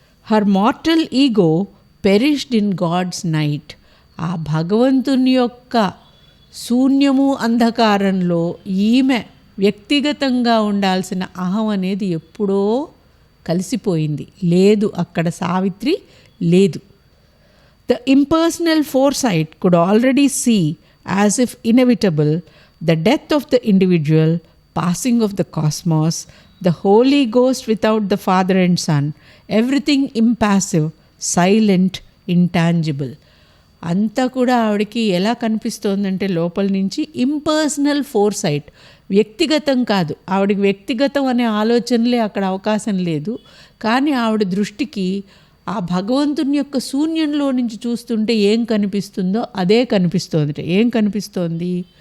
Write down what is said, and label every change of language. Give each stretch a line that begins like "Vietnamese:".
English: Her mortal ego perished in God's night.
Telugu: ఆ భగవంతుని యొక్క శూన్యము అంధకారంలో ఈమె వ్యక్తిగతంగా ఉండాల్సిన అహం అనేది ఎప్పుడో కలిసిపోయింది. లేదు, అక్కడ సావిత్రి లేదు.
English: The impersonal foresight could already see, as if inevitable, the death of the individual, passing of the cosmos, the Holy Ghost without the Father and Son, everything impassive, silent, intangible.
Telugu: అంతా కూడా ఆవిడకి ఎలా కనిపిస్తోందంటే లోపల నుంచి ఇంపర్సనల్ ఫోర్సైట్, వ్యక్తిగతం కాదు. ఆవిడకి వ్యక్తిగతం అనే ఆలోచనలే అక్కడ అవకాశం లేదు. కానీ ఆవిడ దృష్టికి ఆ భగవంతుని యొక్క శూన్యంలో నుంచి చూస్తుంటే ఏం కనిపిస్తుందో అదే కనిపిస్తోంది. ఏం కనిపిస్తోంది?